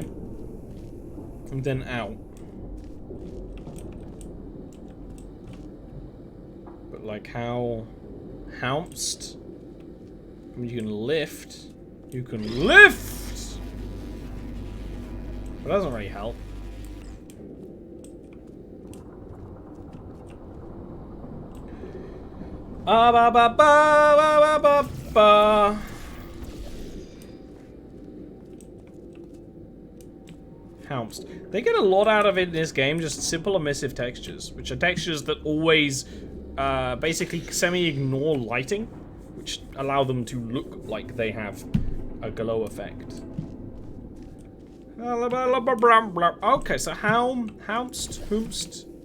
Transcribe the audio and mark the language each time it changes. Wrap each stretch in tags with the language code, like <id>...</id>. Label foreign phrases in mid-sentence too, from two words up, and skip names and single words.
<en>And then out. But like how... Hounced? I mean, you can lift. You can lift! But that doesn't really help. Ba ba ba ba ba ba ba. Hounced. They get a lot out of it in this game, just simple emissive textures, which are textures that always basically semi-ignore lighting, which allow them to look like they have a glow effect. Okay, so Hounced.</en>